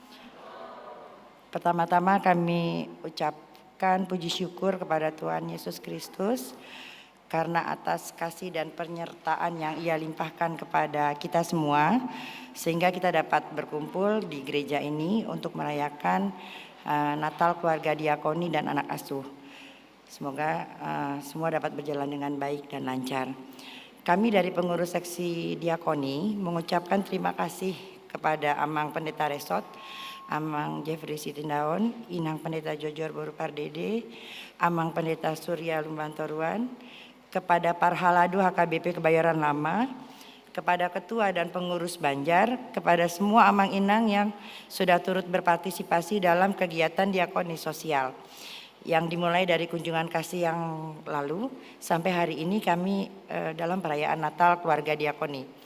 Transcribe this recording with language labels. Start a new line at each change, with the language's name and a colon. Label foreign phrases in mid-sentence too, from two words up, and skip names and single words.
Indonesian: Pertama-tama kami ucapkan puji syukur kepada Tuhan Yesus Kristus karena atas kasih dan penyertaan yang Ia limpahkan kepada kita semua sehingga kita dapat berkumpul di gereja ini untuk merayakan Natal keluarga diakoni dan anak asuh. Semoga semua dapat berjalan dengan baik dan lancar. Kami dari pengurus seksi diakoni mengucapkan terima kasih kepada Amang Pendeta Resot, Amang Jeffrey Sitindaon, Inang Pendeta Jojor Boru Pardede, Amang Pendeta Surya Lumbantoruan, kepada Parhaladu HKBP Kebayoran Lama, kepada Ketua dan Pengurus Banjar, kepada semua Amang Inang yang sudah turut berpartisipasi dalam kegiatan diakoni sosial yang dimulai dari kunjungan kasih yang lalu sampai hari ini kami dalam perayaan Natal keluarga diakoni.